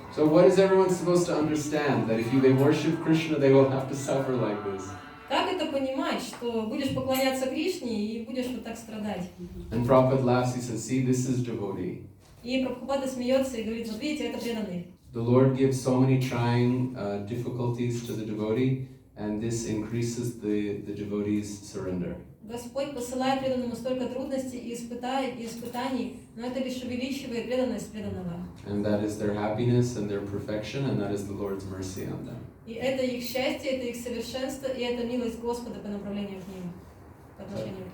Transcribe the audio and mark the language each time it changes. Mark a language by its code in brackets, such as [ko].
[en] So what is everyone supposed to understand? That if they worship Krishna, they will have to suffer like this. [ru] Как это понимать, что будешь поклоняться Кришне и будешь вот так страдать? [en] And Prabhupada laughs, he says, see, this is devotee. [ru] И Прабхупада смеется и говорит, вот видите, это преданный. [en] The Lord gives so many trying difficulties to the devotee, and this increases the devotee's surrender. [ru] Господь посылает преданному столько трудностей и испытаний, но это лишь увеличивает преданность преданного. [en] And that is their happiness and their perfection, and that is the Lord's mercy on them. [ru] И это их счастье, это их совершенство, и это милость Господа по направлению к ним, по отношению к